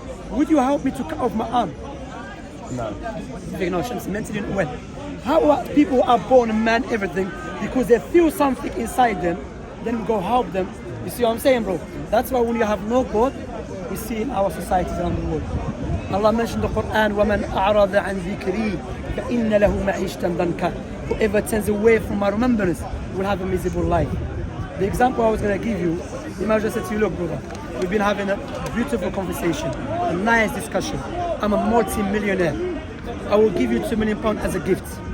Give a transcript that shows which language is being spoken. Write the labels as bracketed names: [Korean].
[English] Would you help me to cut off my arm? No. No, she's mentally well. How are people are born man everything because they feel something inside them, then we go help them. You see what I'm saying, bro? That's why when you have no God, we see in our societies around the world. Allah mentioned the Quran, [Arabic] وَمَنْ أَعْرَضَ عَنْ ذِكْرِي فَإِنَّ لَهُ مَعِيشَةً ضَنْكًا. [English] Whoever turns away from my remembrance will have a miserable life. The example I was going to give you, Imam just said to you, look, brother, we've been having a beautiful conversation, a nice discussion. I'm a multi-millionaire. I will give you £2 million as a gift.